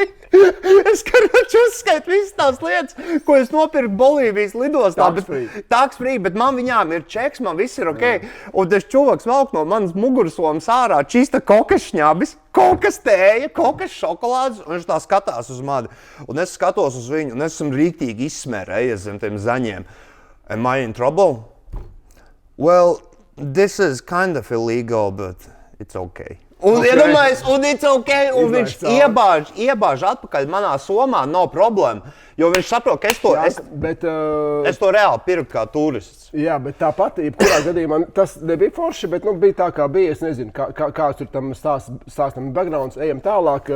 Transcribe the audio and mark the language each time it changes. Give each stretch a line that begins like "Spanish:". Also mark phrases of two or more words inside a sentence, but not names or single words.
Latvian: Es uzskaitu visas tās lietas, ko es nopirku Bolīvijas lidostā.
English: Tax free,
Latvian: bet man viņām ir čeks, man viss ir ok. Un tas čuvaks velk no manas mugursomas ārā čista kaut kas šņābis, kaut kas tēja, kaut kas šokolādes, un viņš tā skatās uz mani. Un es skatos uz viņu, un es esmu rīktīgi izsmērējies zem tiem zaņiem.
English: Am I in trouble? Well, this is kind of illegal, but it's okay.
Latvian: Un iedomājies, un
English: it's okay,
Latvian: un viņš iebāž atpakaļ manā somā, nav problēma. Jo viņš saprot, ka es to reāli pirku kā turists. Jā, bet tāpat, jebkurā gadījumā, tas nebija forši, bet bija tā, kā bija. Es nezinu, kāds tur tam stāstam backgrounds, ejam tālāk.